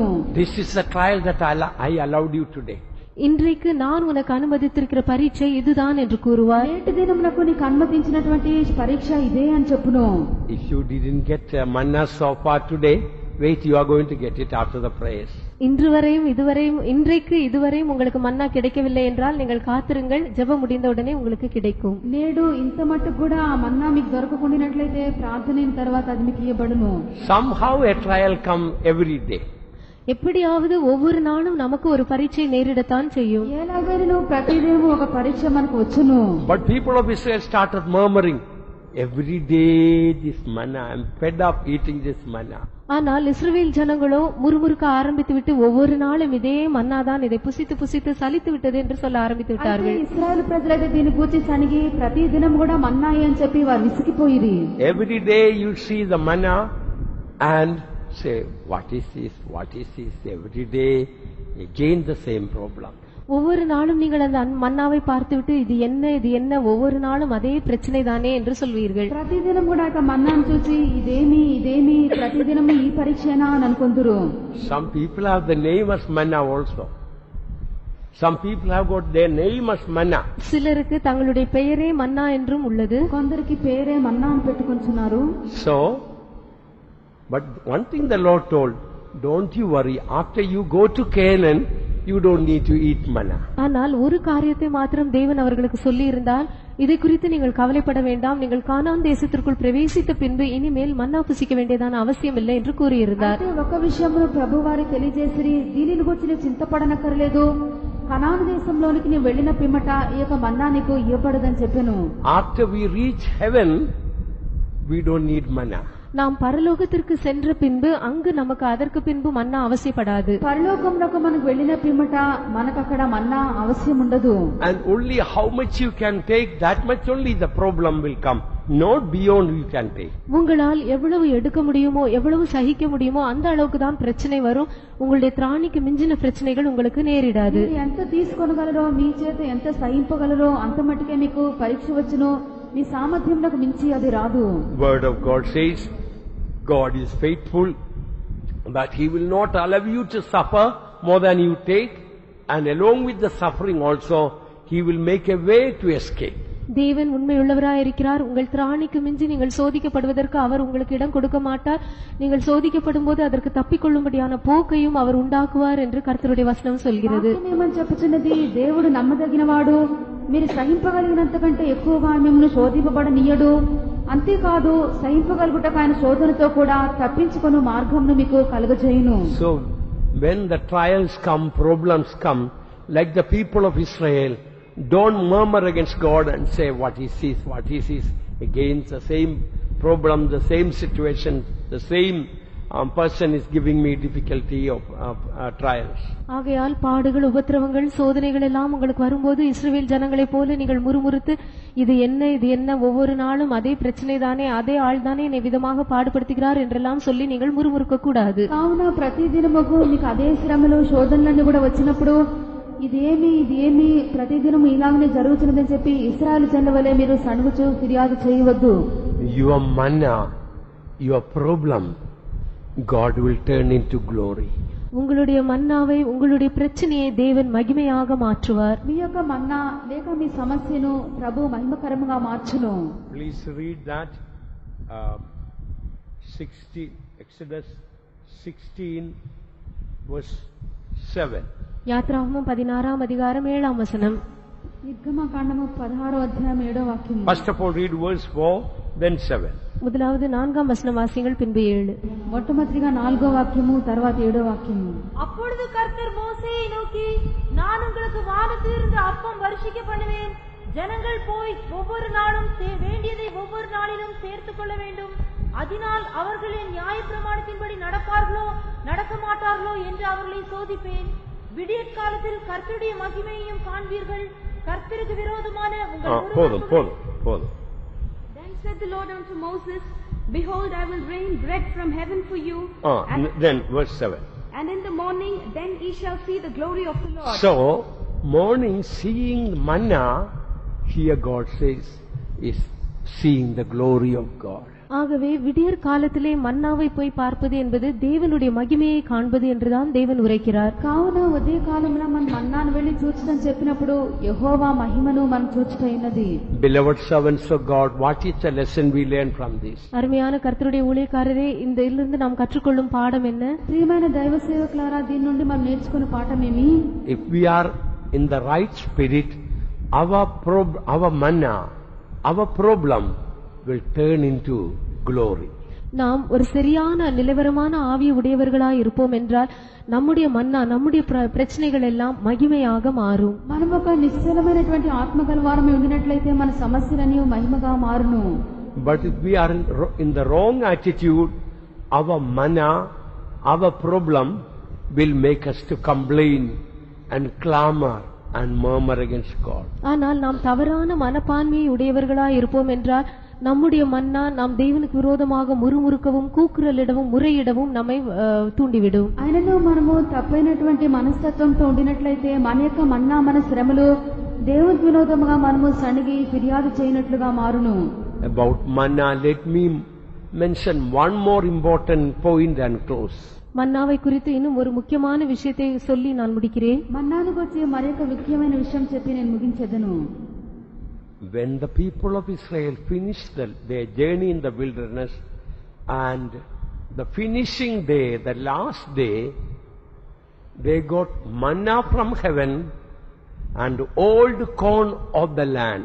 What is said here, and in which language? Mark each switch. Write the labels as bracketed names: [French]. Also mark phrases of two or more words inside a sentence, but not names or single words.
[English] This is the trial that I allowed you today. [Tamil] இன்றைக்கு நான் உனக்கு அனுமதித்திருக்கிற பரீட்சை இதுதான் என்று கூறுவார். [Telugu] నేటి దినం నాకు నీకు అనుమతించినటువంటి పరీక్ష ఇదే అని చెప్పును. [English] If you didn't get manna so far today, wait, you are going to get it after the prayers. [Tamil] இன்றைக்கு இதுவரையும் உங்களுக்கு மன்னா கிடைக்கவில்லை என்றால் நீங்கள் காத்திருங்கள், ஜெபம் முடிந்தவுடனே உங்களுக்கு கிடைக்கும். [Telugu] నేడు ఇంత మట్టుకు కూడా ఆ మన్నా మీకు దొరకకుండినట్లయితే ప్రార్థన తర్వాత అది మీకు ఇవ్వబడును. [English] Somehow a trial come every day. [Tamil] எப்படியாவது ஒவ்வொரு நாளும் நமக்கு ஒரு பரீட்சை நேரிடத்தான் செய்யும். [Telugu] ఎలాగైనా ప్రతిదినము ఒక పరీక్ష మనకు వచ్చును. [English] But people of Israel started murmuring, every day this manna, I am fed up eating this manna. [Tamil] ஆனால் இஸ்ரவேல் ஜனங்களோ முறுமுறுக்க ஆரம்பித்து விட்டு ஒவ்வொரு நாளும் இதே மன்னாதான், இதை புசித்து புசித்து சலித்து விட்டது என்று சொல்ல ஆரம்பித்து விட்டார்கள். [Telugu] ఇశ్రాయేలు ప్రజలైతే దీన్ని గూర్చి సనిగి ప్రతి దినం కూడా మన్నాయి అని చెప్పి వారు విసిగిపోయిరి. [English] Every day you see the manna and say, what is this? What is this? Every day again the same problem. [Tamil] ஒவ்வொரு நாளும் நீங்கள் அந்த மன்னாவை பார்த்துவிட்டு இது என்ன ஒவ்வொரு நாளும் அதே பிரச்சனை தானே என்று சொல்வீர்கள். [Telugu] ప్రతిదినం కూడా ఇక మన్నాను చూసి ఇదేమి ప్రతిదినము ఈ పరీక్షనా అని అనుకుంటురు. [English] Some people have the name as manna also. Some people have got their name as manna. [Tamil] சிலருக்கு தங்களுடைய பெயரே மன்னா என்றும் உள்ளது. [Telugu] కొందరికి పేరే మన్నా అని పెట్టుకొంచున్నారు. [English] So, but one thing the Lord told, don't you worry, after you go to Canaan, you don't need to eat manna. [Tamil] ஆனால் ஒரு காரியத்தை மாத்திரம் தேவன் அவர்களுக்கு சொல்லி இருந்தால், இதை குறித்து நீங்கள் கவலைப்பட வேண்டாம், நீங்கள் கானான் தேசத்திற்குள் பிரவேசித்த பின்பு இனிமேல் மன்னா புசிக்க வேண்டியதான அவசியம் இல்லை என்று கூறியிருந்தார். [Telugu] అయితే ఒక విషయమును ప్రభు వారి తెలియజేసిరి, దీనిని గురించి నీవు చింతపడనక్కర్లేదు, కనాను దేశంలోనికి నీవు వెళ్లిన పిమ్మట ఈ యొక్క మన్నా నీకు ఇవ్వబడదని చెప్పెను. [English] After we reach heaven, we don't need manna. [Tamil] நாம் பரலோகத்திற்கு சென்ற பின்பு அங்கு நமக்கு அதற்கு பின்பு மன்னா அவசியப்படாது. [Telugu] పరలోకమునకు మనకు వెళ్లిన పిమ్మట మనకు అక్కడ మన్నా అవసరం ఉండదు. [English] And only how much you can take, that much only the problem will come. Not beyond you can take. [Tamil] உங்களால் எவ்வளவு எடுக்க முடியுமோ, எவ்வளவு சகிக்க முடியுமோ அந்த அளவுக்கு தான் பிரச்சனை வரும். உங்களுடைய திராணிக்கு மிஞ்சின பிரச்சனைகள் உங்களுக்கு நேரிடாது. [Telugu] మీరు ఎంత తీసుకోగలరో, మీ చేత ఎంత సహింపగలరో అంత మట్టుకే మీకు పరీక్ష వచ్చును. మీ సామర్థ్యంలకు మించి అది రాదు. [English] Word of God says, God is faithful, but He will not allow you to suffer more than you take, and along with the suffering also, He will make a way to escape. [Tamil] தேவன் உண்மையுள்ளவராய் இருக்கிறார். உங்கள் திராணிக்கு மிஞ்சி நீங்கள் சோதிக்கப்படுவதற்கு அவர் உங்களுக்கு இடம் கொடுக்க மாட்டார். நீங்கள் சோதிக்கப்படும் போது அதற்கு தப்பிக்கொள்ளும்படியான போக்கையும் அவர் உண்டாக்குவார் என்று கர்த்தருடைய వచనం சொல்கிறது. [Telugu] ఏమని చెప్పుచున్నది, దేవుడు నమ్మదగినవాడు, మీరు సహింపగలిగినంత కంటే ఎక్కువగా మిమ్మల్ని శోధింపబడనీయడు. అంతేకాదు, సహింపగలుగుటకు ఆయన శోధనతో కూడా తప్పించుకొను మార్గంను మీకు కలుగజేయును. [English] So when the trials come, problems come, like the people of Israel, don't murmur against God and say what he sees against the same problem, the same situation, the same person is giving me difficulty of trials. [Tamil] ஆகையால் பாடுகள், உபத்திரவங்கள், சோதனைகள் எல்லாம் உங்களுக்கு வரும்போது இஸ்ரவேல் ஜனங்களைப் போல நீங்கள் முறுமுறுத்து இது என்ன ஒவ்வொரு நாளும் அதே பிரச்சனை தானே, அதே ஆள் தானே என்னை விதமாக பாடுபடுத்துகிறார் என்றெல்லாம் சொல்லி நீங்கள் முறுமுறுக்க கூடாது. [Telugu] కావున ప్రతిదినముకు మీకు అదే శ్రమలు, శోధనలన్నీ కూడా వచ్చినప్పుడు ఇదేమి ప్రతిదినం ఇలాగనే జరుగుతున్నదని చెప్పి ఇశ్రాయేలు జనుల వలె మీరు సణుగుచూ ఫిర్యాదు చేయవద్దు. [English] Your manna, your problem, God will turn into glory. [Tamil] உங்களுடைய மன்னாவை, உங்களுடைய பிரச்சனையை தேவன் மகிமையாக மாற்றுவார். [Telugu] మీ యొక్క మన్నా లేక మీ సమస్యను ప్రభు మహిమకరముగా మార్చును. [English] Please read that. 60 Exodus 16 verse 7. [Tamil] யாத்ராகமம் 16ஆம் அதிகாரம் 7ஆம் வசனம். [Telugu] నిర్గమకాండము 16వ అధ్యాయం 7వ వాక్యం. [English] First of all read verse 4, then 7. [Tamil] முதலாவது 4ஆம் வசனம் வாசிங்கள், பின்பு 7. [Telugu] మొట్టమొదటిగా 4వ వాక్యము, తర్వాత 7వ వాక్యము. [Tamil] அப்பொழுது கர்த்தர் மோசேயை நோக்கி, நான் உங்களுக்கு வானத்திலிருந்து அப்பம் வருஷிக்க பண்ணுவேன். ஜனங்கள் போய் ஒவ்வொரு நாளும் வேண்டியதை ஒவ்வொரு நாளிலும் சேர்த்துக் கொள்ள வேண்டும். அதனால் அவர்களின் நியாயப்பிரமாணத்தின்படி நடப்பார்களோ நடக்க மாட்டார்களோ என்று அவர்களை சோதிப்பேன். விடியற்காலத்தில் கர்த்தருடைய மகிமையையும் காண்பீர்கள். கர்த்தருக்கு விரோதமான போதும். [English] Then said the Lord unto Moses, Behold, I will rain bread from heaven for you. Then verse 7. And in the morning, then ye shall see the glory of the Lord. So, morning seeing manna, here God says, is seeing the glory of God. [Tamil] ஆகவே விடியற் காலத்திலே மன்னாவை போய் பார்ப்பது என்பது தேவனுடைய மகிமையை காண்பது என்றுதான் தேவன் உரைக்கிறார். [Telugu] కావున ఉదయ కాలమున మనం మన్నాను వెళ్లి చూచడం చెప్పినప్పుడు యెహోవా మహిమను మనం చూచుటైనది. [English] Beloved servants of God, what is the lesson we learn from this? [Tamil] அருமையான கர்த்தருடைய ஊழியக்காரரே, இந்த இதிலிருந்து நாம் கற்றுக்கொள்ளும் பாடம் என்ன? [Telugu] ప్రియమైన దైవ సేవకులారా, దీని నుండి మనం నేర్చుకున్న పాఠం ఏమి? [English] If we are in the right spirit, our manna, our problem will turn into glory. [Tamil] நாம் ஒரு சரியான நிலவரமான ஆவி உடையவர்களாய் இருப்போம் என்றால் நம்முடைய மன்னா, நம்முடைய பிரச்சனைகள் எல்லாம் மகிமையாக மாறும். [Telugu] మనం ఒక నిశ్చలమైనటువంటి ఆత్మగలవారమై ఉండినట్లయితే మన సమస్యలన్నీ మహిమగా మారును. [English] But if we are in the wrong attitude, our manna, our problem will make us to complain and clamor and murmur against God. [Tamil] ஆனால் நாம் தவறான மனப்பான்மையை உடையவர்களாய் இருப்போம் என்றால் நம்முடைய மன்னா நாம் தேவனுக்கு விரோதமாக முறுமுறுக்கவும், கூக்குரலிடவும், முறையிடவும் நம்மை தூண்டிவிடும். [Telugu] ఆయనను మనము తప్పైనటువంటి మనస్తత్వంతో ఉండినట్లయితే మన యొక్క మన్నా, మన శ్రమలు దేవునికి విరోధముగా మనము సణిగి ఫిర్యాదు చేయనట్లుగా మారును. [English] About manna, let me mention one more important point and close. [Tamil] மன்னாவை குறித்து இன்னும் ஒரு முக்கியமான விஷயத்தை சொல்லி நான் முடிக்கிறேன். [Telugu] మన్నాను గురించి మరొక ముఖ్యమైన విషయం చెప్పి నేను ముగించెదను. [English] When the people of Israel finished their journey in the wilderness, and the finishing day, the last day, they got manna from heaven and old corn of the land.